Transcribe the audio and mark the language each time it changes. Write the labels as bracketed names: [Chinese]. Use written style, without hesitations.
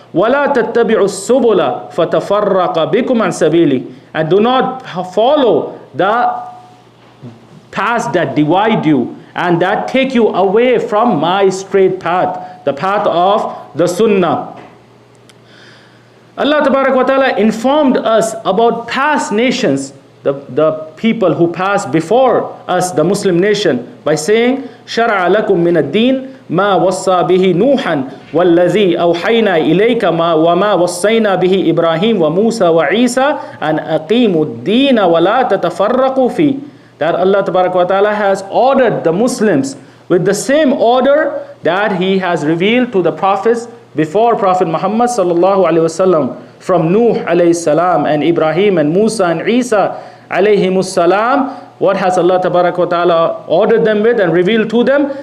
[Arabic] وَلَا تَتَّبِعُوا السُّبُلَ فَتَفَرَّقَ بِكُمْ عَنْ سَبِيلِهِ, [English] and do not follow the paths that divide you and that take you away from my straight path, the path of the Sunnah. Allah Tabarak wa Ta'ala informed us about past nations, the people who passed before us, the Muslim nation, by saying, [Arabic] شَرَعَ لَكُم مِّنَ الدِّينِ مَا وَصَّى بِهِ نُوحًا وَالَّذِي أَوْحَيْنَا إِلَيْكَ وَمَا وَصَّيْنَا بِهِ إِبْرَاهِيمَ وَمُوسَى وَعِيسَى أَنْ أَقِيمُوا الدِّينَ وَلَا تَتَفَرَّقُوا فِيهِ. [English] That Allah Tabarak wa Ta'ala has ordered the Muslims with the same order that He has revealed to the prophets before Prophet Muhammad sallallahu alaihi wasallam, from Nuh alayhi salam and Ibrahim and Musa and Isa alayhimus salam. What has Allah Tabarak wa Ta'ala ordered them with and revealed to them?